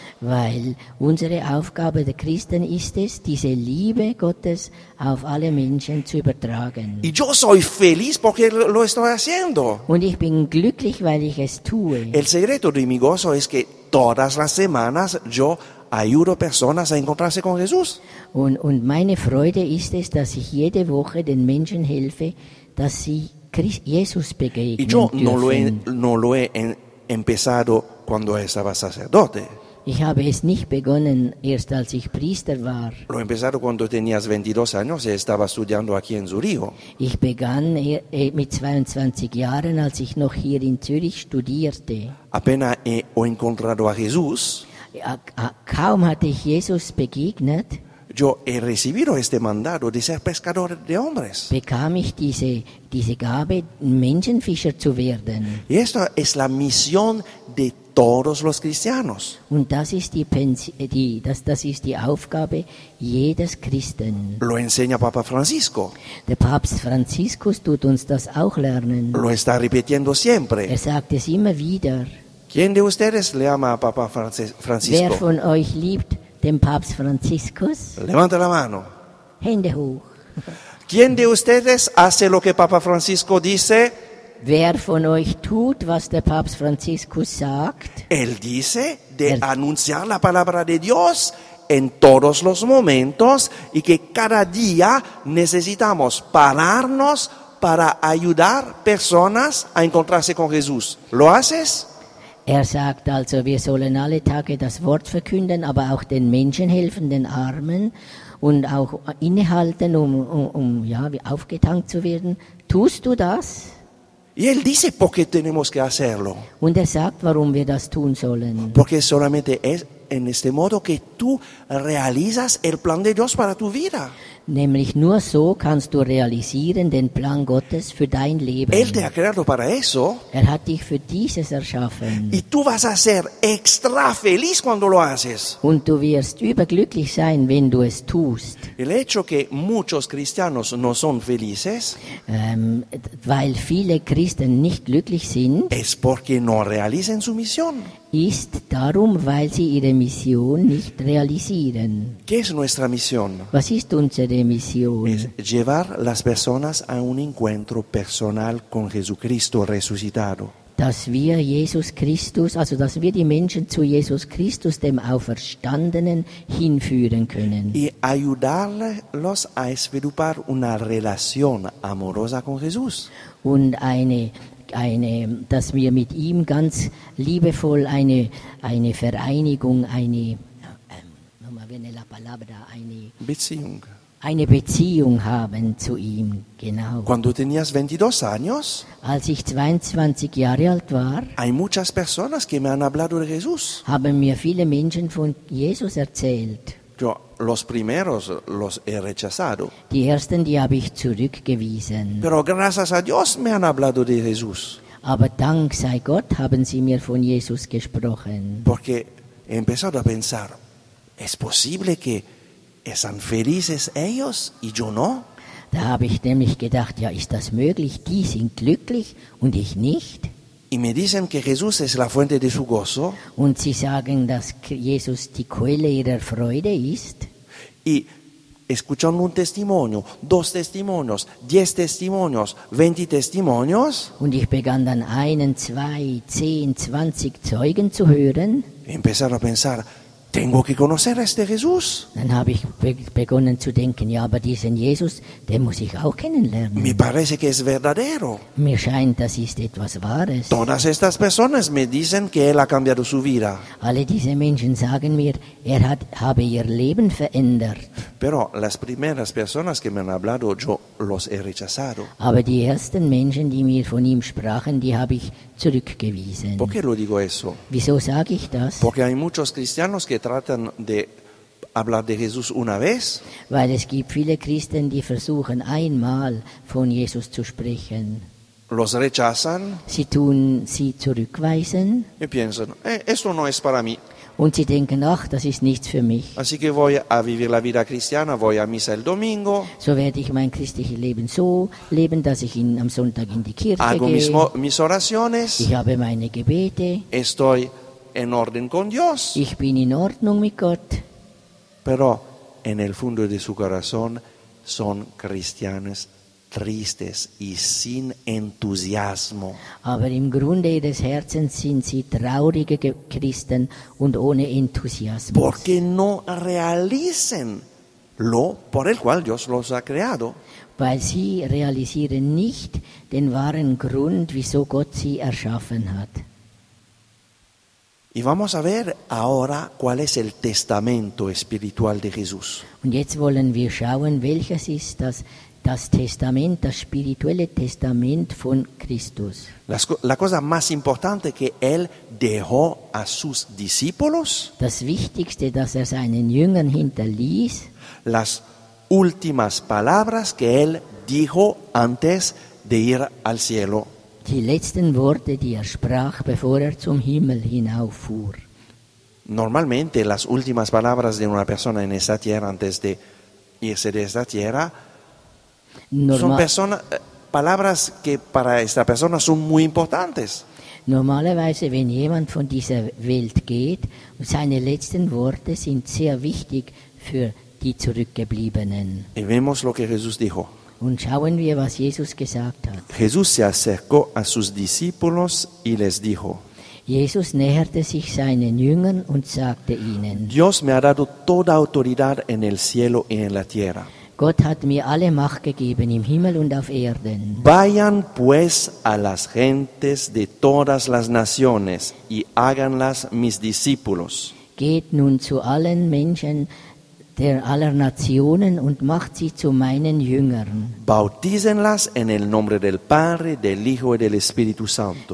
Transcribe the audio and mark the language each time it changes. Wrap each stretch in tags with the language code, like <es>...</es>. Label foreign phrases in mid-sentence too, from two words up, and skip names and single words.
<de>Weil unsere Aufgabe der Christen ist es, diese Liebe Gottes auf alle Menschen zu übertragen.</de> <es>Y yo soy feliz porque lo estoy haciendo.</es> <de>Und ich bin glücklich, weil ich es tue.</de> <es>El secreto de mi gozo es que todas las semanas yo ayudo a personas a encontrarse con Jesús.</es> <de>Und meine Freude ist es, dass ich jede Woche den Menschen helfe, dass sie Jesus begegnen</de> <es>Y yo</es> <de>dürfen.</de> <es>no lo he empezado cuando estaba sacerdote.</es> <de>Ich habe es nicht begonnen, erst als ich Priester war.</de> <es>Lo he empezado cuando tenías 22 años y estaba estudiando aquí en Zurigo.</es> <de>Ich begann mit 22 Jahren, als ich noch hier in Zürich studierte.</de> <es>Apenas he encontrado a Jesús,</es> <de>Kaum hatte ich Jesus begegnet,</de> <es>yo he recibido este mandato de ser pescador de hombres.</es> <de>bekam ich diese Gabe, Menschenfischer zu werden.</de> <es>Y esta es la misión de todos los cristianos.</es> <de>Und das ist das ist die Aufgabe jedes Christen.</de> <es>Lo enseña Papa Francisco,</es> <de>Der Papst Franziskus tut uns das auch lernen.</de> <es>lo está repitiendo siempre.</es> <de>Er sagt es immer wieder.</de> <es>¿Quién de ustedes le ama a Papa</es> <de>Wer</de> <es>Francisco?</es> <de>von euch liebt den Papst Franziskus?</de> <es>Levanta la mano.</es> <de>Hände hoch.</de> <es>¿Quién de ustedes hace lo que Papa Francisco dice?</es> <de>Wer von euch tut, was der Papst Franziskus sagt?</de> <es>Él dice de Él. anunciar la palabra de Dios en todos los momentos y que cada día necesitamos pararnos para ayudar personas a encontrarse con Jesús. ¿Lo haces?</es> <de>Er sagt also, wir sollen alle Tage das Wort verkünden, aber auch den Menschen helfen, den Armen und auch innehalten, um aufgetankt zu werden. Tust du das?</de> <es>Y él dice por qué tenemos que hacerlo.</es> <de>Und er sagt, warum wir das tun sollen.</de> <es>Porque solamente es en este modo que tú realizas el plan de Dios para tu vida.</es> <de>Nämlich nur so kannst du realisieren den Plan Gottes für dein Leben.</de> <es>Él te ha creado para eso</es> <de>Er hat dich für dieses erschaffen.</de> <es>y tú vas a ser extra feliz cuando lo haces.</es> <de>Und du wirst überglücklich sein, wenn du es tust.</de> <es>El hecho que muchos cristianos no son felices</es> <de>Weil viele Christen nicht glücklich sind,</de> <es>es porque no realicen su misión.</es> <de>ist darum, weil sie ihre Mission nicht realisieren.</de> <es>¿Qué es nuestra misión?</es> <de>Was ist unsere Mission?</de> <es>Es llevar las personas a un encuentro personal con Jesucristo resucitado.</es> <de>Dass wir Jesus Christus, also dass wir die Menschen zu Jesus Christus, dem Auferstandenen, hinführen können.</de> <es>Y ayudarlos a desarrollar una relación amorosa con Jesús.</es> <de>Und dass wir mit ihm ganz liebevoll eine Vereinigung, Beziehung. eine Beziehung haben zu ihm, genau.</de> <es>Cuando tenías 22 años,</es> <de>Als ich 22 Jahre alt war,</de> <es>hay muchas personas que me han hablado de Jesús.</es> <de>haben mir viele Menschen von Jesus erzählt.</de> <es>Yo los primeros los he rechazado,</es> <de>Die ersten, die habe ich zurückgewiesen.</de> <es>pero gracias a Dios me han hablado de Jesús,</es> <de>Aber Dank sei Gott haben sie mir von Jesus gesprochen.</de> <es>porque he empezado a pensar, ¿es posible que están felices ellos y yo no?</es> <de>Da habe ich nämlich gedacht, ja, ist das möglich? Die sind glücklich und ich nicht.</de> <es>Y me dicen que Jesús es la fuente de su gozo</es> <de>Und sie sagen, dass Jesus die Quelle ihrer Freude ist.</de> <es>y escuchando un testimonio, 2 testimonios, 10 testimonios, 20 testimonios,</es> <de>Und ich begann dann 1, 2, 10, 20 Zeugen zu hören.</de> <es>empezaron a pensar, tengo que conocer a este Jesús.</es> <de>Dann habe ich begonnen zu denken, ja, aber diesen Jesus, den muss ich auch</de> <es>Me</es> <de>kennenlernen.</de> <es>parece que es verdadero.</es> <de>Mir scheint, das ist etwas Wahres.</de> <es>Todas estas personas me dicen que Él ha cambiado su vida.</es> <de>Alle diese Menschen sagen mir, habe ihr Leben verändert.</de> <es>Pero las primeras personas que me han hablado, yo los he rechazado.</es> <de>Aber die ersten Menschen, die mir von ihm sprachen, die habe ich zurückgewiesen.</de> <es>¿Por qué lo digo eso?</es> <de>Wieso sage ich das?</de> <es>Porque hay muchos cristianos que tratan de hablar de Jesús una vez</es> <de>Weil es gibt viele Christen, die versuchen einmal von Jesus zu sprechen.</de> <es>los rechazan</es> <de>Sie zurückweisen</de> <es>y piensan, esto no es para mí.</es> <de>und sie denken, ach, das ist nichts für mich.</de> <es>Así que voy a vivir la vida cristiana, voy a misa el domingo,</es> <de>So werde ich mein christliches Leben so leben, dass ich am Sonntag in die Kirche</de> <es>hago</es> <de>gehe.</de> <es>mis oraciones,</es> <de>Ich habe meine Gebete.</de> <es>estoy en orden con Dios,</es> <de>Ich bin in Ordnung mit Gott.</de> <es>pero en el fondo de su corazón son cristianos tristes y sin entusiasmo.</es> <de>Aber im Grunde ihres Herzens sind sie traurige Christen und ohne Enthusiasmus.</de> <es>Porque no realicen lo por el cual Dios los ha creado.</es> <de>Weil sie realisieren nicht den wahren Grund, wieso Gott sie erschaffen hat.</de> <es>Y vamos a ver ahora cuál es el testamento espiritual de Jesús.</es> <de>Und jetzt wollen wir schauen, welches ist das Testament, das spirituelle Testament von Christus.</de> <es>La cosa más importante que Él dejó a sus discípulos,</es> <de>Das Wichtigste, das er seinen Jüngern hinterließ,</de> <es>las últimas palabras que Él dijo antes de ir al cielo.</es> <de>die letzten Worte, die er sprach, bevor er zum Himmel hinauffuhr.</de> <es>Normalmente las últimas palabras de una persona en esta tierra antes de irse de esta tierra son palabras que para esta persona son muy importantes.</es> <de>Normalerweise, wenn jemand von dieser Welt geht, seine letzten Worte sind sehr wichtig für die Zurückgebliebenen.</de> <es>Y vemos lo que Jesús dijo.</es> <de>Und schauen wir, was Jesus gesagt hat.</de> <es>Jesús se acercó a sus discípulos y les dijo:</es> <de>Jesus näherte sich seinen Jüngern und sagte ihnen:</de> <es>Dios me ha dado toda autoridad en el cielo y en la tierra.</es> <de>Gott hat mir alle Macht gegeben im Himmel und auf Erden.</de> <es>Vayan pues a las gentes de todas las naciones y háganlas mis discípulos.</es> <de>Geht nun zu allen Menschen aller Nationen und macht sie zu meinen Jüngern.</de> <es>Bautícenlas en el nombre del Padre, del Hijo y del Espíritu Santo.</es>